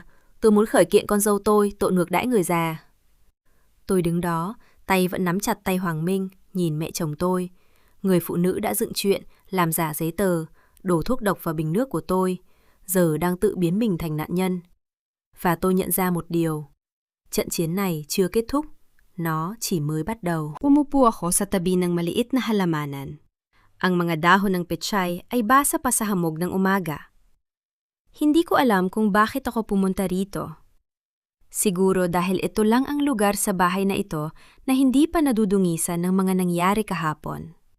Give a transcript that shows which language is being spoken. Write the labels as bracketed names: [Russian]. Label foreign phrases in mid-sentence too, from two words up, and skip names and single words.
[Vietnamese] Tôi muốn khởi kiện con dâu tôi tội ngược đãi người già. Tôi đứng đó, tay vẫn nắm chặt tay Hoàng Minh, nhìn mẹ chồng tôi. Người phụ nữ đã dựng chuyện, làm giả giấy tờ, đổ thuốc độc vào bình nước của tôi, giờ đang tự biến mình thành nạn nhân. Và tôi nhận ra một điều. Trận chiến này chưa kết thúc. Nó chỉ mới bắt đầu. [Filipino] Umupo ako sa tabi ng maliit na halamanan. Ang mga dahon ng pechay ay basa pa sa hamog ng umaga. Hindi ko alam kung bakit ako pumunta rito. Siguro dahil ito lang ang lugar sa bahay na ito na hindi pa nadudungisan ng mga nangyari kahapon.